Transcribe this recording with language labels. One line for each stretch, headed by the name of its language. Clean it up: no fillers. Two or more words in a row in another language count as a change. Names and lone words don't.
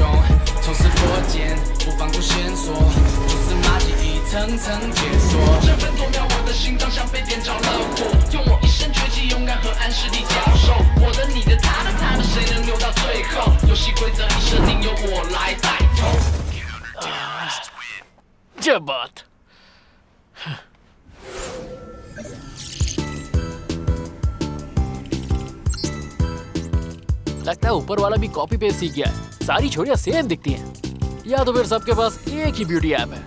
Chinese: 从此破茧，不放过线索，蛛丝马迹一层层解锁。这分多秒，我的心脏像被点着了火，用我一身绝技，勇敢和暗势力交手。我的、你的、他的，谁能留到最后？游戏规则一设定，由我来带头。
Hindi: 这 बात लगता है ऊपर वाला भी
English: copy paste
Hindi: सीख गया है। सारी छोरियां सेम दिखती हैं, या तो फिर सबके पास एक ही
English: beauty app
Hindi: है।